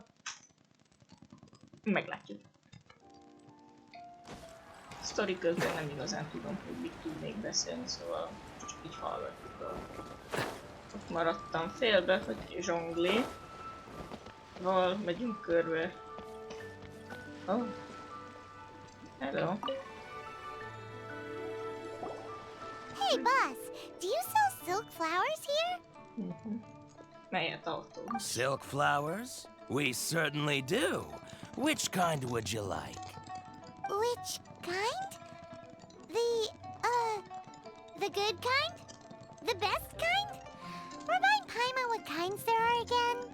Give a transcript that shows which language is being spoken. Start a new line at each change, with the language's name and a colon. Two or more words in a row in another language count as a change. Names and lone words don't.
Hungarian: Meglátjuk. Sztori közben nem igazán tudom, hogy mit tudnék beszélni, szóval csak így hallgatjuk. Ott maradtam félbe, hogy Zhongli. Val megyünk körbe.
English: Oh. Hello. Hey boss, do you sell silk flowers here?
Hungarian: Melyet autó?
English: Silk flowers? We certainly do. Which kind would you like? Which kind? The good kind? The best kind? Remind Paimon what kinds there are again?